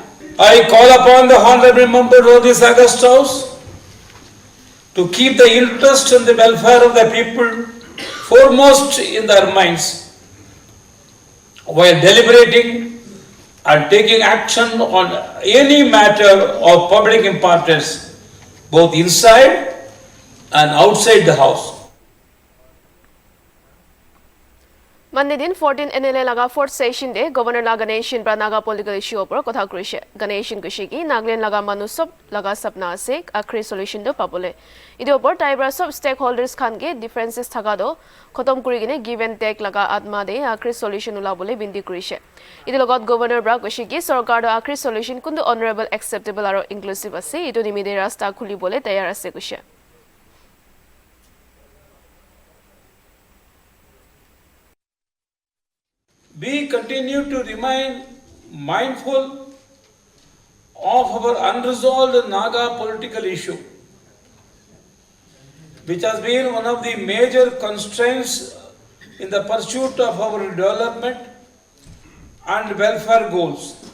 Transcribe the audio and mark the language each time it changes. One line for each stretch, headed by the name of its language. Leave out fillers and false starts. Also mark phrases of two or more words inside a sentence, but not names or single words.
English: I call upon the honorable members of this August House to keep the interest and the welfare of the people foremost in their minds while deliberating and taking action on any matter of public importance, both inside and outside the house.
Naga Pidgin: Monday din 14 NLA laga
English: fourth session
Naga Pidgin: de Governor Nagamese pra
English: Naga political issue
Naga Pidgin: opor kotha kurise. Ganeshin kushigi Nagaland laga manusop laga sapna ase akhri solution do pabole. Idi opor taibra sob stakeholders khan ge differences thaga do khotom kuri gine
English: give and take
Naga Pidgin: laga atma de akhri solution ulabole bindi kurise. Idi logot governor bra kushigi sarkar do akhri solution kundu
English: honorable acceptable
Naga Pidgin: aro inclusive ase idu nimide rasta khuli bole tayar ase kushe.
English: We continue to remain mindful of our unresolved Naga political issue, which has been one of the major constraints in the pursuit of our development and welfare goals.